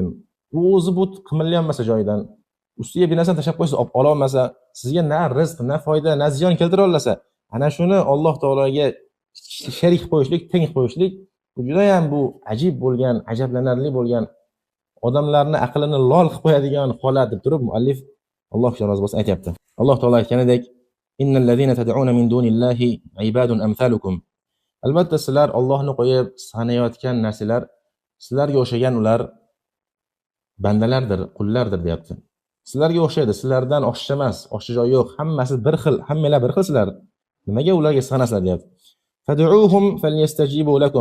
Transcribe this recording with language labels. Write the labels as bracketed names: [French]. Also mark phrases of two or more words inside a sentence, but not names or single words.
[Uzbek] U o'zi but qimillanmasa joyidan, ustiga bir narsani tashlab qo'ysa ola olmasa, sizga na rizq, na foyda, na ziyon keltira olmasa, ana shuni Alloh taologa sherik qo'yishlik, teng qo'yishlik juda ham bu ajib bo'lgan, ajablanarli bo'lgan, odamlarni aqlini lol qilib qo'yadigan holat deb turib muallif Alloh rozi bo'lsin aytayapti. Alloh taolo aytganidek: [Arabic] "إن الذين تدعون من دون الله عباد أمثالكم." [Uzbek] Albatta sizlar Allohni qo'yib sanayotgan narsalar sizlarga o'xshagan ular bandalardir, qullardir, deyapti. Sizlarga o'xshaydi, sizlardan oshiqcha emas, oshiqcha joyi yo'q, hammasi bir xil, hammalar bir xilsizlar. Nimaga ularga sig'anasizlar, deyapti. [Arabic] فادعوهم فليستجيبوا لكم.